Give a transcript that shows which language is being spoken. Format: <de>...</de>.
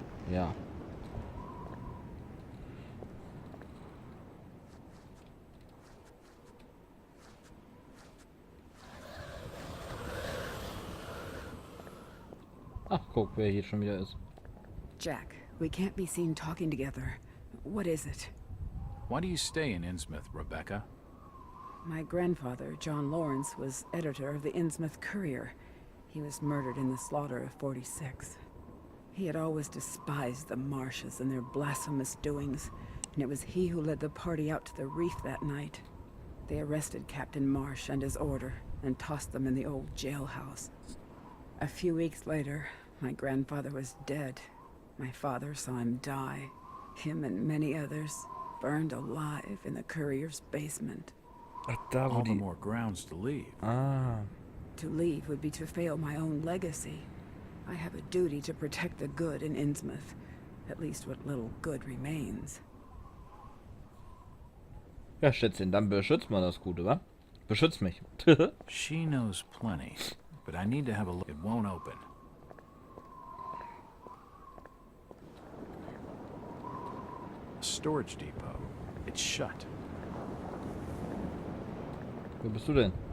<de>Ja. Ach, guck, wer hier schon wieder ist.</de> <en>Jack, we can't be seen talking together. What is it? Why do you stay in Insmouth, Rebecca? My grandfather, John Lawrence, was editor of the Insmouth Courier. He was murdered in the slaughter of 46. He had always despised the Marshes and their blasphemous doings, and it was he who led the party out to the reef that night. They arrested Captain Marsh and his order, and tossed them in the old jailhouse. A few weeks later, my grandfather was dead. My father saw him die. Him and many others, burned alive in the Courier's basement. All the more grounds to leave. Ah. To leave would be to fail my own legacy. I have a duty to protect the good in Insmouth. At least what little good remains.</en> <de>Ja, Schätzchen, dann beschützt mal das Gute, wa? Beschützt mich.</de> <en>She knows plenty, but I need to have a look. It won't open. A storage depot. It's shut.</en> <de>Wo bist du denn?</de>